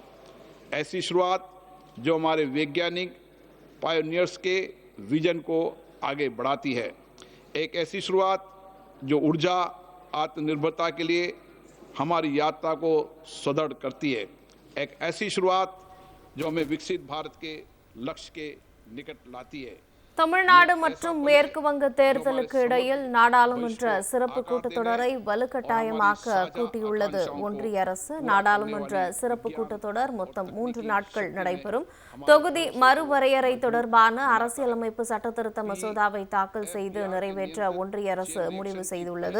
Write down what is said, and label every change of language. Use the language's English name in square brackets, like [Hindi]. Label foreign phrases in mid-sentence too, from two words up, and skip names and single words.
[Hindi] ऐसी शुरुआत जो हमारे वैज्ञानिक पायोनियर्स के विजन को आगे बढ़ाती है। एक ऐसी शुरुआत जो ऊर्जा आत्मनिर्भरता के लिए हमारी यात्रा को सुदृढ़ करती है। एक ऐसी शुरुआत जो हमें विकसित भारत के लक्ष्य के निकट लाती है। [Tamil] தமிழ்நாடு மற்றும் மேற்கு வங்க தேர்தலுக்கு இடையில் நாடாளுமன்ற சிறப்பு கூட்டத்தொடரை வலுக்கட்டாயமாக்க கூட்டியுள்ளது ஒன்றிய அரசு. நாடாளுமன்ற சிறப்பு கூட்டத்தொடர் மொத்தம் 3 நாட்கள் நடைபெறும். தொகுதி மறுவரையறை தொடர்பான அரசியலமைப்பு சட்டத்திருத்த மசோதாவை தாக்கல் செய்து நிறைவேற்ற ஒன்றிய அரசு முடிவு செய்துள்ளது.